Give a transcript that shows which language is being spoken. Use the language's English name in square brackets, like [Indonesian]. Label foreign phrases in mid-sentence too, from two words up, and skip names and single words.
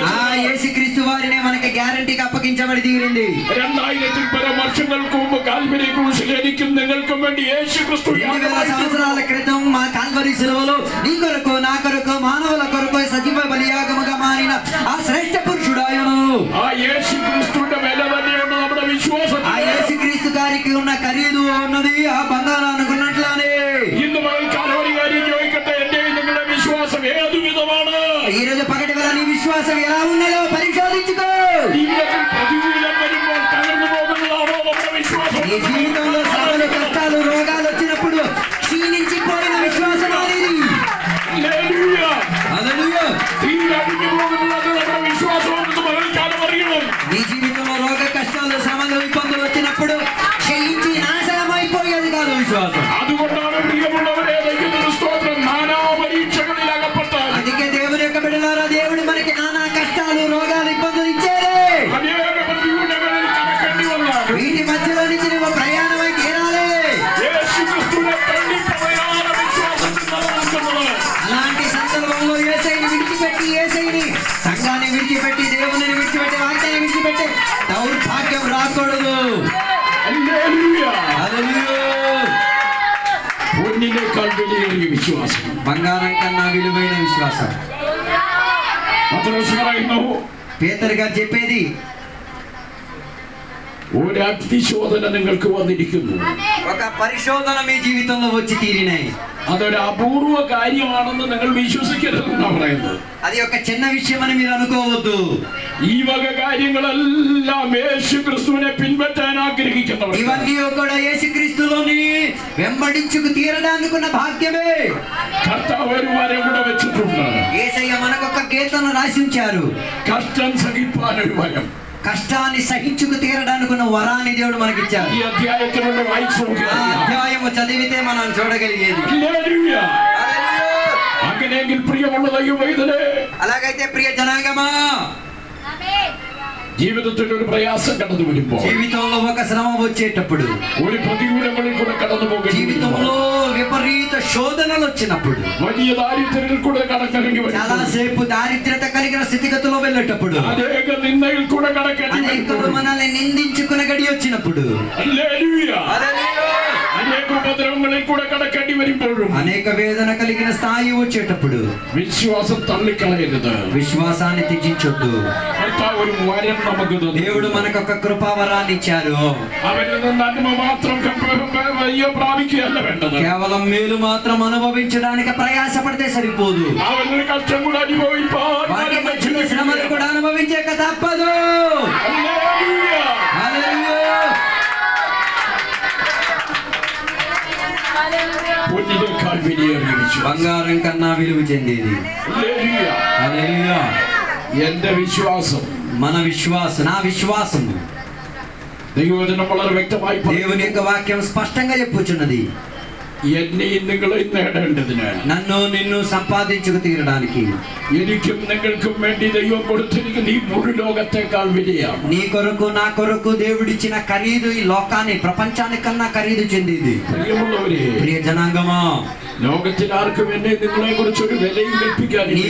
[Telugu] ఆ యేసుక్రీస్తు వారినే మనకి గ్యారంటీగా అప్పగించబడి తీరింది. [Malayalam] 2000 പരം വർഷങ്ങൾക്ക് മുമ്പ് കാൽവരി ക്രൂശിൽ എനിക്കും നിങ്ങൾക്കും വേണ്ടി യേശുക്രിസ്തു [Telugu] 2000 సంవత్సరాల క్రితం మా కాల్వరి శిలువలో నీ కొరకు నా కొరకు మానవుల కొరకు సజీవ బలియాగముగా మారిన ఆ శ్రేష్ఠ పురుషుడాయను. [Malayalam] ആ യേശുക്രിസ്തുവിന്റെ വില തന്നെയാണ് നമ്മുടെ വിശ്വാസം. [Telugu] ఆ యేసుక్రీస్తు గారికి ఉన్న ఖరీదు ఉన్నది ఆ బంగారానికి ఉన్నట్లానే. [Malayalam] ഇന്ന് പകൽക്കാലം ഒരു കാര്യം ചോദിക്കട്ടെ, എന്റെ നിങ്ങളുടെ വിശ്വാസം ഏതു വിധമാണ്? [Telugu] ఈ రోజు పగటి వేళ నీ విశ్వాసం ఎలా ఉన్నదో పరిశోధించుకో. [Malayalam] ജീവിതത്തിൽ പ്രതികൂലം വരുമ്പോൾ തകർന്നു പോകുന്നതാണോ നമ്മുടെ വിശ്വാസം? [Telugu] నీ జీవితంలో శ్రమలు, కష్టాలు, రోగాలు వచ్చినప్పుడు క్షీణించిపోయిన విశ్వాసం అనేది. [Malayalam] തീരഴിഞ്ഞു പോകുന്നത് നമ്മുടെ വിശ്വാസമാണെന്ന് പകൽക്കാലം അറിയണം. [Telugu] నీ జీవితంలో రోగ కష్టాలు, శ్రమలు, ఇబ్బందులు వచ్చినప్పుడు క్షయించి నాశనం అయిపోయేది కాదు విశ్వాసం. [Malayalam] അതുകൊണ്ടാണ് പ്രിയമുള്ളവരെ ദൈവത്തിന്റെ സ്തോത്രം, നാനാ പരീക്ഷകളിൽ അകപ്പെട്ടാൽ, [Telugu] అందుకే దేవుని యొక్క బిడ్డలారా, దేవుడు మనకి నానా కష్టాలు, రోగాలు, ఇబ్బందులు ఇచ్చాడు. [Malayalam] അനേക പ്രതികൂലങ്ങളിൽ കടക്കേണ്ടി വന്നാൽ [Telugu] వీటి మధ్యలో నుంచి నువ్వు ప్రయాణమై తీరాలి. [Malayalam] യേശുക്രിസ്തുവിനെ തള്ളിപ്പറയാതെ വിശ്വാസത്തിൽ നിലനിൽക്കുന്നത്. [Telugu] అలాంటి సందర్భంలో యేసయ్యని విడిచిపెట్టి, యేసయ్యని సంఘాన్ని విడిచిపెట్టి, దేవుని విడిచిపెట్టి, వాక్యాన్ని విడిచిపెట్టి దౌర్భాగ్యం రాకూడదు. [Malayalam] പൊന്നിനേക്കാൾ വിലയേറിയ വിശ്വാസം, [Telugu] బంగారం కన్నా విలువైన విశ్వాసం. [Malayalam] പത്രോസ് പറയുന്നു, [Telugu] పేతురు గారు చెప్పేది, [Malayalam] ഒരു അഗ്നിശോധന നിങ്ങൾക്ക് വന്നിരിക്കുന്നു. [Telugu] ఒక పరిశోధన మీ జీవితంలో వచ్చి తీరినాయి. [Malayalam] അതൊരു അപൂർവ കാര്യമാണെന്ന് നിങ്ങൾ വിശ്വസിക്കരുതെന്നാണ് പറയുന്നത്. [Telugu] అది ఒక చిన్న విషయం అని మీరు అనుకోవద్దు. [Malayalam] ഈ വക കാര്യങ്ങളെല്ലാം യേശുക്രിസ്തുവിനെ പിൻപറ്റാൻ ആഗ്രഹിക്കുന്നവർ, [Telugu] ఇవన్నీ కూడా యేసుక్రీస్తులోని వెంబడించుకు తీరడానికి ఉన్న భాగ్యమే. [Malayalam] കർത്താവ് ഒരു വരം കൂടെ വെച്ചിട്ടുണ്ട്. [Telugu] యేసయ్య మనకు ఒక గీతను రాసి ఉంచారు. [Malayalam] കഷ്ടം സഹിപ്പാൻ ഒരു വരം. [Telugu] కష్టాన్ని సహించుకు తీరడానికి ఉన్న వరాన్ని దేవుడు మనకిచ్చారు. [Malayalam] ഈ അധ്യായത്തിലുള്ള വായിച്ചു [Telugu] ఆ అధ్యాయము చదివితే మనం చూడగలిగేది. [Malayalam] അങ്ങനെയെങ്കിൽ പ്രിയമുള്ള ദൈവമൈതലേ, [Telugu] అలాగైతే ప్రియ జనాంగమా, [Malayalam] ജീവിതത്തിൽ ഒരു പ്രയാസം കടന്നു വരുമ്പോൾ, [Telugu] జీవితంలో ఒక శ్రమ వచ్చేటప్పుడు, [Malayalam] ഒരു പ്രതികൂലങ്ങളിൽ കൂടെ കടന്നു പോകുമ്പോൾ, [Telugu] జీవితంలో విపరీత శోధనలు వచ్చినప్పుడు, [Malayalam] വലിയ ദാരിദ്ര്യത്തിൽ കൂടെ കടക്കണമെങ്കിൽ [Telugu] చాలాసేపు దారిద్ర్యత కలిగిన స్థితిగతిలో వెళ్ళేటప్పుడు, [Malayalam] അനേക നിന്ദയിൽ കൂടെ കടക്കേണ്ടി [Telugu] అనేకులు మనల్ని నిందించుకున్న గడి వచ్చినప్పుడు, [Malayalam] അനേക ഉപദ്രവങ്ങളിൽ കൂടെ കടക്കേണ്ടി വരുമ്പോഴും, [Telugu] అనేక వేదన కలిగిన స్థాయి వచ్చేటప్పుడు [Malayalam] വിശ്വാസം തള്ളിക്കളയരുത്. [Telugu] విశ్వాసాన్ని త్యజించొద్దు. [Malayalam] കർത്താവ് ഒരു വരം നമുക്ക് തന്നു. [Telugu] దేవుడు మనకు ఒక కృపావరాన్ని ఇచ్చారు. [Malayalam] അവരിൽ നിന്ന് നന്മ മാത്രം പ്രാപിക്കുകയല്ല വേണ്ടത്, [Telugu] కేవలం మేలు మాత్రం అనుభవించడానికి ప్రయాసపడితే సరిపోదు. [Malayalam] അവരുടെ കഷ്ടം കൂടെ അനുഭവിപ്പാൻ [Telugu] వాటి మధ్యలో శ్రమలు కూడా అనుభవించక తప్పదు. [Malayalam] പൊന്നിനേക്കാൾ വിലയേറിയ വിശ്വാസം, [Telugu] బంగారం కన్నా విలువ చెందేది. హల్లెలూయా. [Malayalam] എന്റെ വിശ്വാസം, [Telugu] మన విశ్వాసం, నా విశ్వాసం, [Malayalam] ദൈവവചനം വളരെ വ്യക്തമായി [Telugu] దేవుని యొక్క వాక్యం స్పష్టంగా చెప్పుచున్నది. [Malayalam] എന്നെയും നിങ്ങളെയും നേടേണ്ടതിന്, [Telugu] నన్ను నిన్ను సంపాదించుకు తీరడానికి, [Malayalam] എനിക്കും നിങ്ങൾക്കും വേണ്ടി ദൈവം കൊടുത്തിരിക്കുന്ന ഈ മുഴു ലോകത്തെക്കാൾ വിലയാണ്. [Telugu] నీ కొరకు నా కొరకు దేవుడిచ్చిన ఖరీదు ఈ లోకాన్ని ప్రపంచానికన్నా ఖరీదు చెందింది. [Malayalam] പ്രിയമുള്ളവരെ, [Telugu] ప్రియ జనాంగమా, [Malayalam] ലോകത്തിൽ ആർക്കും എന്നെ നിങ്ങളെ കുറിച്ച് ഒരു വിലയും [Telugu] నీ [Malayalam] കൽപ്പിക്കാനില്ല.